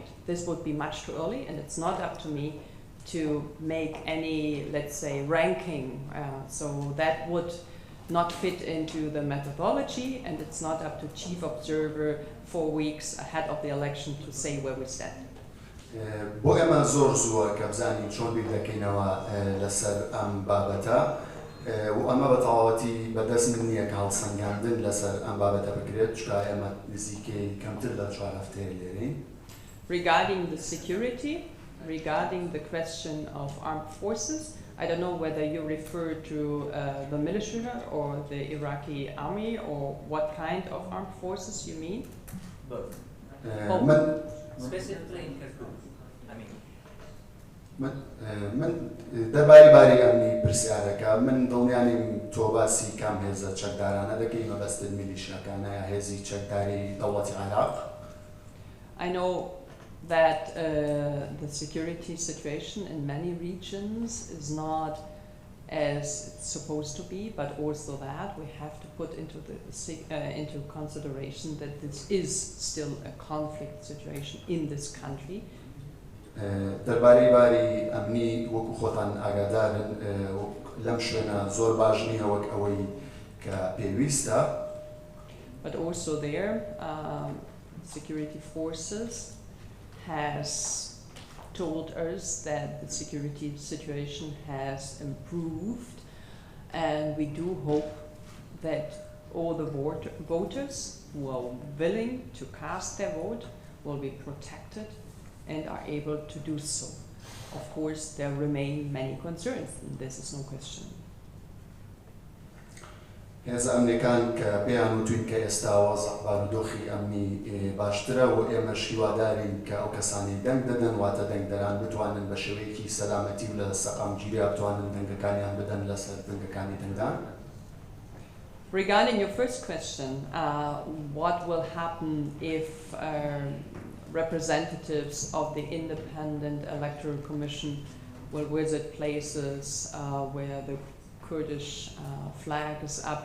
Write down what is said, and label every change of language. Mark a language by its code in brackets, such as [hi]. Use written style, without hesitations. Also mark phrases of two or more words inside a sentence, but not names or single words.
[en] This would be much too early, and it's not up to me to make any, let's say, ranking. So that would not fit into the methodology, and it's not up to chief observer 4 weeks ahead of the election to say where we stand. [ckb] بۆ ئێمە زۆر زووە کە بزانین چۆن بیر دەکەینەوە لەسەر ئەم بابەتە و ئەمە بە تەواوەتی بەدەست من نییە کە هەڵسەنگاندن لەسەر ئەم بابەتە بکرێت چونکە ئێمە نزیکەی کەمتر لە 4 هەفتەیە لێرەین. [en] Regarding the security, regarding the question of armed forces, I don't know whether you refer to the militia or the Iraqi army or what kind of armed forces you mean? Both. Specifically in Kirkuk, I mean. [ckb] من دەربارەی باری ئەمنی پرسیارەکە من دڵنیانیم تۆ باسی کام هێزە چەکدارانە دەکەی مەبەستت میلیشیاکانە یا هێزی چەکداری دەوڵەتی عێراق. [en] I know that the security situation in many regions is not as it's supposed to be, but also that we have to put into consideration that this is still a conflict situation in this country. [ckb] دەربارەی باری ئەمنی وەکو خۆتان ئاگادارن لەم شوێنە زۆر باش نییە وەک ئەوەی کە پێویستە. [en] But also there, security forces has told us that the security situation has improved, and we do hope that all the voters who are willing to cast their vote will be protected and are able to do so. Of course, there remain many concerns, and this is no question. [ckb] هێزە ئەمنیەکان کە پێیان وتوین کە ئێستا وەزع بارودۆخی ئەمنی باشترە و ئێمەش هیوادارین کە ئەو کەسانی دەنگ دەدەن واتە دەنگدەران بتوانن بە شێوەیەکی سەلامەتی و لە سەقامگیریە بتوانن دەنگەکانیان بدەن لەسەر دەنگەکانی دەنگدان. [en] Regarding your first question, what will happen if representatives of the Independent Electoral Commission will visit places where the Kurdish flag is up?